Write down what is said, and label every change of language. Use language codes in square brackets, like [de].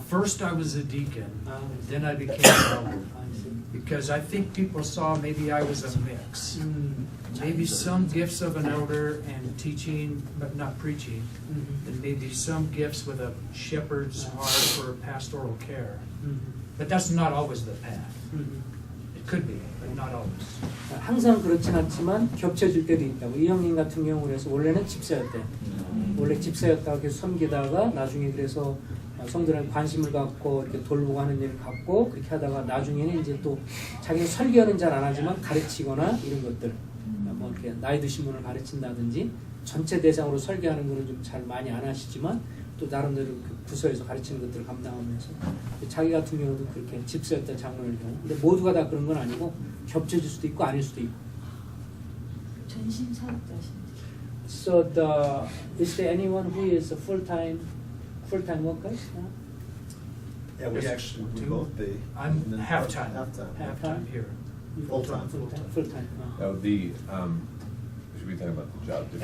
[en] First I was a deacon, then I became an elder. Because I think people saw maybe I was a mix. Maybe some gifts of an elder and teaching, but not preaching. And maybe some gifts with a shepherd's heart for pastoral care. But that's not always the path. It could be, but not always. [ko] 항상 그렇진 않지만 겹쳐질 때도 있다고. 이 형님 같은 경우는 원래는 집사였대요. 원래 집사였다가 계속 섬기다가 나중에 그래서 성들한테 관심을 갖고 이렇게 돌보고 하는 일을 갖고 그렇게 하다가 나중에는 이제 또 자기는 설교는 잘 안 하지만 가르치거나 이런 것들 뭐 이렇게 나이 드신 분을 가르친다든지 전체 대상으로 설교하는 거는 좀 잘 많이 안 하시지만 또 나름대로 그 부서에서 가르치는 것들을 감당하면서 자기 같은 경우도 그렇게 집사였다 장로일 경우 근데 모두가 다 그런 건 아니고 겹쳐질 수도 있고 아닐 수도 있고. 전심 사역자신지. [en] So is there anyone who is a full-time worker now? Yeah, we actually would both be. I'm And then half-time. Half-time. Half-time here. Full-time. Full-time. Now we should be talking about the job difference.